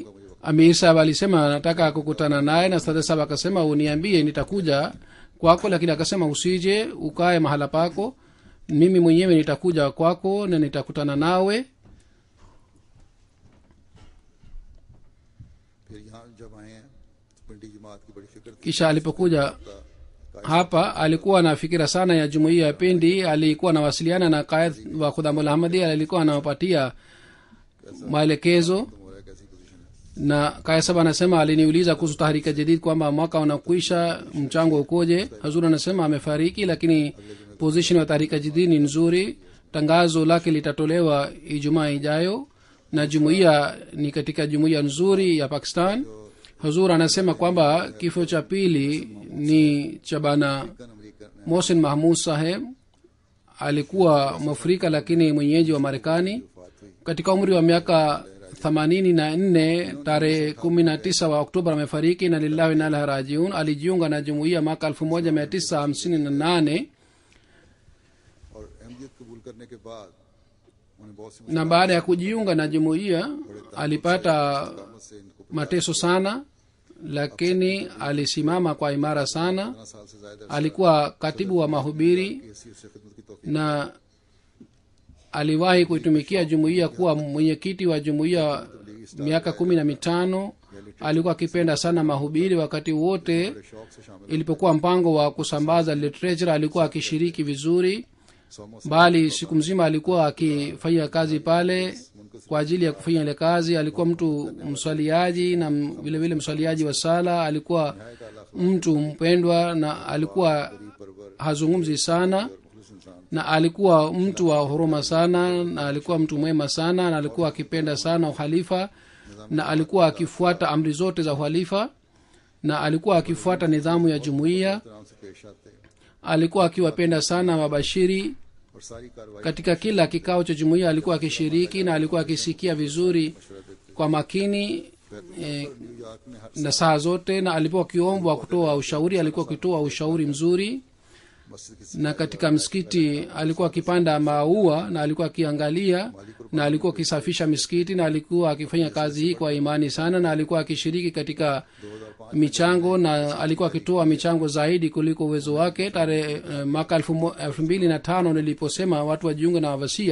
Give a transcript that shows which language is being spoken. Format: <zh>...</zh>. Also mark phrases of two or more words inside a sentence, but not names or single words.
<sw>Amir Sahib alisema anataka kukutana naye, na Sadr Sahib akasema uniambie, nitakuja kwako, lakini akasema usije ukae mahala pako, mimi mwenyewe nitakuja kwako na nitakutana nawe.</sw> <ur>جب آئے ہیں تو پنڈی جماعت کی بڑی فکر تھی.</ur> <sw>kisha alipokuja hapa alikuwa na fikira sana ya jumuiya ya pindi. Alikuwa anawasiliana na qaid wa Khudamul Ahmadiyya, alikuwa anawapatia maelekezo.</sw> <ur>ہو رہا ہے کیسی پوزیشن ہے.</ur> <sw>Na kaya saba anasema aliniuliza kuhusu tahrika jadid kwamba mwaka unakwisha mchango ukoje. Hazur anasema amefariki, lakini position ya tahrika jadid ni nzuri. Tangazo lake litatolewa Ijumaa ijayo, na jumuiya ni katika jumuiya nzuri ya Pakistan. Hazur anasema kwamba kifo cha pili ni cha bana</sw> <ur>امریکہ نے</ur> <sw>Mohsin Mahmud Saheb. Alikuwa Mwafrika lakini mwenyeji wa Marekani.</sw> <ur>وفات ہوئی.</ur> <sw>Katika umri wa miaka 84 tarehe 19 wa Oktoba amefariki, na</sw> <ar>لله وإنا إليه راجعون.</ar> <sw>Alijiunga na jumuiya mwaka 1958,</sw> <ur>اور احمدیت قبول کرنے کے بعد انہیں بہت سی</ur> <sw>na baada ya kujiunga na jumuiya alipata</sw> <ur>مشکلات سے انکو</ur> <sw>mateso sana, lakini alisimama kwa imara sana.</sw> <ur>15 سال سے زیادہ</ur> <sw>Alikuwa katibu wa mahubiri</sw> <ur>ایسی اس سے خدمت کی توفیق</ur> <sw>na aliwahi kuitumikia jumuiya kuwa mwenyekiti wa jumuiya miaka 15. Alikuwa akipenda sana mahubiri. Wakati wote</sw> <ur>بڑے شوق سے شامل</ur> <sw>ilipokuwa mpango wa kusambaza literature alikuwa akishiriki vizuri, 100 bali siku mzima alikuwa akifanya kazi pale kwa ajili ya kufanya ile kazi. Alikuwa mtu mswaliaji na vile vile mswaliaji wa sala. Alikuwa mtu mpendwa na alikuwa hazungumzi sana,</sw> <ur>مخلص انسان</ur> <sw>na alikuwa mtu wa huruma sana, na alikuwa mtu mwema sana, na alikuwa akipenda sana uhalifa, na alikuwa akifuata amri zote za uhalifa, na alikuwa akifuata nidhamu ya jumuiya.</sw> <ur>طرح سے پیش آتے</ur> <sw>Alikuwa akiwapenda sana mabashiri.</sw> <ur>اور ساری کارروائی</ur> <sw>Katika kila kikao cha jumuiya alikuwa akishiriki, na alikuwa akisikia vizuri kwa makini</sw> <ur>نیویارک میں ہر</ur> <sw>na saa zote, na alipokuwa akiombwa kutoa ushauri alikuwa akitoa ushauri mzuri.</sw> <ur>مسجد کی</ur> <sw>Na katika msikiti alikuwa akipanda maua, na alikuwa akiangalia, na alikuwa akisafisha misikiti, na alikuwa akifanya kazi hii kwa imani sana, na alikuwa akishiriki katika michango, na alikuwa akitoa michango zaidi kuliko uwezo wake. Tarehe mwaka 2005 niliposema watu wajiunge na wasia,</sw>